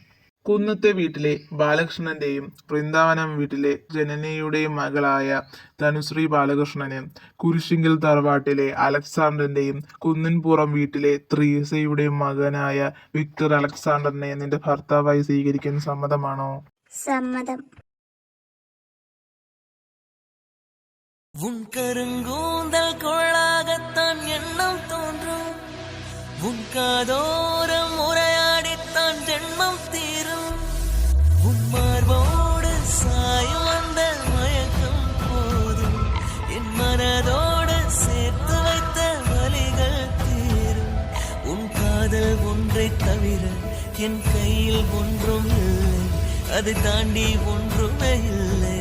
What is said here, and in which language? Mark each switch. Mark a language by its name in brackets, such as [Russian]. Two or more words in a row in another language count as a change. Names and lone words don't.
[Malayalam] കുന്നത്തെ വീട്ടിലെ ബാലകൃഷ്ണന്റെയും വൃന്ദാവനം വീട്ടിലെ ജനനിയുടെയും മകളായ തനുശ്രീ ബാലകൃഷ്ണന്, കുരിശിങ്കൽ തറവാട്ടിലെ അലക്സാണ്ടറിന്റെയും കുന്നിൻപുറം വീട്ടിലെ ത്രീസയുടെയും മകനായ വിക്ടർ അലക്സാണ്ടറിനെ നിന്റെ ഭർത്താവായി സ്വീകരിക്കാൻ സമ്മതമാണോ? സമ്മതം. [Tamil] உன் கருங்கூந்தல் கொள்ளாகத்தான் எண்ணம் தோன்றும், உன் காதோரம் உரையாடித்தான் ஜென்மம் தீரும், உன் மார்போடு சாயும் அந்த மயக்கம் போதும், என் மனதோடு சேர்த்து வைத்த வலிகள் தீரும், உன் காதல் ஒன்றை தவிர என் கையில் ஒன்றும் இல்லை, அதை தாண்டி ஒன்றுமே இல்லை.